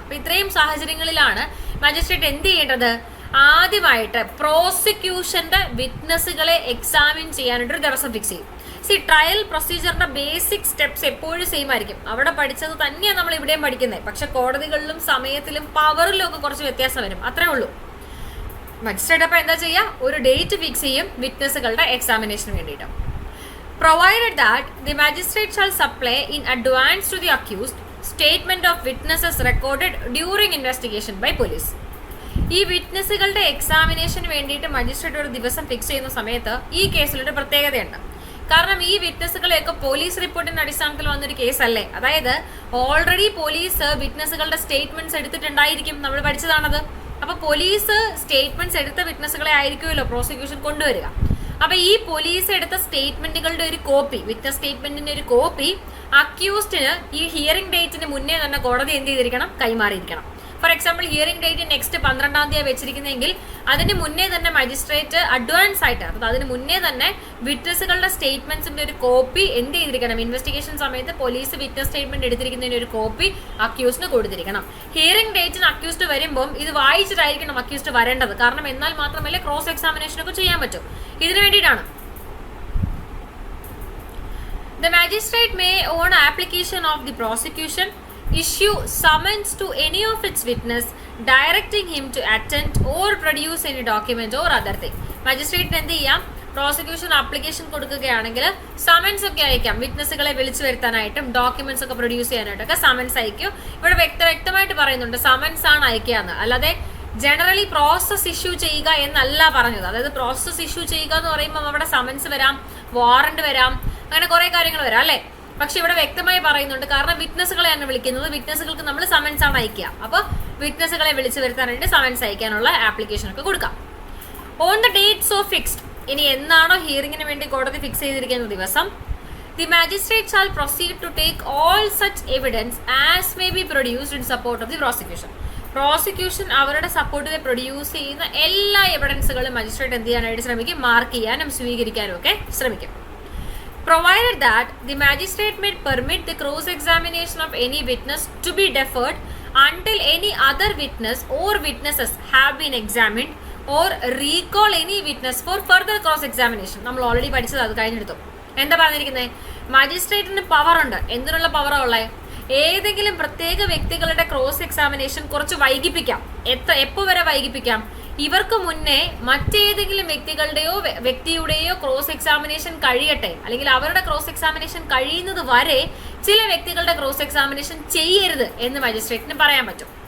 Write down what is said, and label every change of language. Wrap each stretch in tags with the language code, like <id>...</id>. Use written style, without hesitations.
<ml>അപ്പൊ ഇത്രയും സാഹചര്യങ്ങളിലാണ് മജിസ്ട്രേറ്റ് എന്ത് ചെയ്യേണ്ടത്? ആദ്യമായിട്ട് പ്രോസിക്യൂഷന്റെ വിറ്റ്നസ്സുകളെ എക്സാമിൻ ചെയ്യാനായിട്ട് ഒരു ദിവസം ഫിക്സ് ചെയ്യും. ട്രയൽ പ്രൊസീജിയറിന്റെ ബേസിക് സ്റ്റെപ്സ് എപ്പോഴും സെയിം ആയിരിക്കും. അവിടെ പഠിച്ചത് തന്നെയാണ് നമ്മൾ ഇവിടെയും പഠിക്കുന്നത്. പക്ഷെ കോടതികളിലും സമയത്തിലും പവറിലും ഒക്കെ കുറച്ച് വ്യത്യാസം വരും, അത്രേ ഉള്ളൂ. മജിസ്ട്രേറ്റ് അപ്പൊ എന്താ ചെയ്യുക? ഒരു ഡേറ്റ് ഫിക്സ് ചെയ്യും വിറ്റ്നസ്സുകളുടെ എക്സാമിനേഷന് വേണ്ടിയിട്ട്.</ml> <en>Provided that the magistrate shall supply in advance to the accused statement of witnesses recorded during investigation by police.</en> <ml>ഈ വിറ്റ്നസ്സുകളുടെ എക്സാമിനേഷന് വേണ്ടിയിട്ട് മജിസ്ട്രേറ്റ് ഒരു ദിവസം ഫിക്സ് ചെയ്യുന്ന സമയത്ത് ഈ കേസിലൊരു പ്രത്യേകതയുണ്ട്. കാരണം ഈ വിറ്റ്നസ്സുകളെയൊക്കെ പോലീസ് റിപ്പോർട്ടിന്റെ അടിസ്ഥാനത്തിൽ വന്നൊരു കേസല്ലേ. അതായത് ഓൾറെഡി പോലീസ് വിറ്റ്നസ്സുകളുടെ സ്റ്റേറ്റ്മെന്റ്സ് എടുത്തിട്ടുണ്ടായിരിക്കും, നമ്മൾ പഠിച്ചതാണത്. അപ്പൊ പോലീസ് സ്റ്റേറ്റ്മെന്റ്സ് എടുത്ത വിറ്റ്നസ്സുകളെ ആയിരിക്കുമല്ലോ പ്രോസിക്യൂഷൻ കൊണ്ടുവരിക. അപ്പൊ ഈ പോലീസ് എടുത്ത സ്റ്റേറ്റ്മെന്റുകളുടെ ഒരു കോപ്പി, വിറ്റ്നസ് സ്റ്റേറ്റ്മെന്റിന്റെ ഒരു കോപ്പി അക്യൂസ്ഡിന് ഈ ഹിയറിംഗ് ഡേറ്റിന് മുന്നേ തന്നെ കോടതി എന്ത് ചെയ്തിരിക്കണം? കൈമാറിയിരിക്കണം. For example hearing date next 12-ാം തീയതി വെച്ചിരിക്കുന്നതെങ്കിൽ അതിന് മുന്നേ തന്നെ മജിസ്ട്രേറ്റ് അഡ്വാൻസ് ആയിട്ട്, അപ്പോൾ അതിന് മുന്നേ തന്നെ വിറ്റ്നസുകളുടെ സ്റ്റേറ്റ്മെന്റ്സിന്റെ ഒരു കോപ്പി എന്ത് ചെയ്തിരിക്കണം, ഇൻവെസ്റ്റിഗേഷൻ സമയത്ത് പോലീസ് വിറ്റ്നസ് സ്റ്റേറ്റ്മെന്റ് എടുത്തിരിക്കുന്നതിന് ഒരു കോപ്പി അക്യൂസ്ഡിന് കൊടുത്തിരിക്കണം. ഹിയറിംഗ് ഡേറ്റിന് അക്യൂസ്ഡ് വരുമ്പോൾ ഇത് വായിച്ചിട്ടായിരിക്കണം അക്യൂസ്ഡ് വരേണ്ടത്. കാരണം എന്നാൽ മാത്രമല്ലേ ക്രോസ് എക്സാമിനേഷൻ ഒക്കെ ചെയ്യാൻ പറ്റും. ഇതിനു വേണ്ടിയിട്ടാണ്.</ml> <en>The magistrate may, on application of the prosecution, issue summons to any of its witness directing him to attend or produce any document or other thing.</en> <ml>Magistrate എന്ത് ചെയ്യാം, പ്രോസിക്യൂഷൻ ആപ്ലിക്കേഷൻ കൊടുക്കുകയാണെങ്കിൽ summons ഒക്കെ അയക്കാം. വിറ്റ്നസുകളെ വിളിച്ചു വരുത്താനായിട്ടും ഡോക്യുമെന്റ്സ് ഒക്കെ produce ചെയ്യാനായിട്ടൊക്കെ summons അയക്കും. ഇവിടെ വ്യക്തമായിട്ട് പറയുന്നുണ്ട് സമൻസ് ആണ് അയക്കുക എന്ന്, അല്ലാതെ ജനറലി പ്രോസസ് ഇഷ്യൂ ചെയ്യുക എന്നല്ല പറഞ്ഞത്. അതായത് പ്രോസസ് ഇഷ്യൂ ചെയ്യുക എന്ന് പറയുമ്പോൾ അവിടെ സമൻസ് വരാം, വാറണ്ട് വരാം, അങ്ങനെ കുറെ കാര്യങ്ങൾ വരാം അല്ലേ. പക്ഷെ ഇവിടെ വ്യക്തമായി പറയുന്നുണ്ട്, കാരണം വിറ്റ്നസുകളെയാണ് വിളിക്കുന്നത്, വിറ്റ്നസുകൾക്ക് നമ്മൾ സമൻസ് ആണ് അയക്കുക. അപ്പോൾ വിറ്റ്നസുകളെ വിളിച്ചു വരുത്താനായിട്ട് സമൻസ് അയക്കാനുള്ള ആപ്ലിക്കേഷൻ ഒക്കെ കൊടുക്കാം.</ml> <en>on the date so fixed,</en> <ml>ഇനി എന്നാണോ ഹിയറിംഗിന് വേണ്ടി കോടതി ഫിക്സ് ചെയ്തിരിക്കുന്ന ദിവസം,</ml> <en>The magistrate shall proceed to take all such evidence as may be produced in support of the prosecution.</en> <ml>Prosecution അവരുടെ സപ്പോർട്ടിൽ പ്രൊഡ്യൂസ് ചെയ്യുന്ന എല്ലാ എവിഡൻസുകളും മജിസ്ട്രേറ്റ് എന്ത് ചെയ്യാനായിട്ട് ശ്രമിക്കും, മാർക്ക് ചെയ്യാനും സ്വീകരിക്കാനും ഒക്കെ ശ്രമിക്കും.</ml> <en>Provided that the magistrate may permit the cross-examination of any witness to be deferred until any other witness or witnesses have been examined or recall any witness for further cross-examination.</en> <ml>നമ്മൾ already പഠിച്ചത്, അത് കഴിഞ്ഞെടുത്തു. എന്താ പറഞ്ഞിരിക്കുന്നത്, മജിസ്ട്രേറ്റിന് power ഉണ്ട്. എന്തിനുള്ള പവറാ ഉള്ളത്, ഏതെങ്കിലും പ്രത്യേക വ്യക്തികളുടെ ക്രോസ് എക്സാമിനേഷൻ കുറച്ച് വൈകിപ്പിക്കാം. എപ്പോൾ വരെ വൈകിപ്പിക്കാം, ഇവർക്ക് മുന്നേ മറ്റേതെങ്കിലും വ്യക്തിയുടെയോ ക്രോസ് എക്സാമിനേഷൻ കഴിയട്ടെ, അല്ലെങ്കിൽ അവരുടെ ക്രോസ് എക്സാമിനേഷൻ കഴിയുന്നത് വരെ ചില വ്യക്തികളുടെ ക്രോസ് എക്സാമിനേഷൻ ചെയ്യരുത് എന്ന് മജിസ്ട്രേറ്റിന് പറയാൻ പറ്റും.</ml>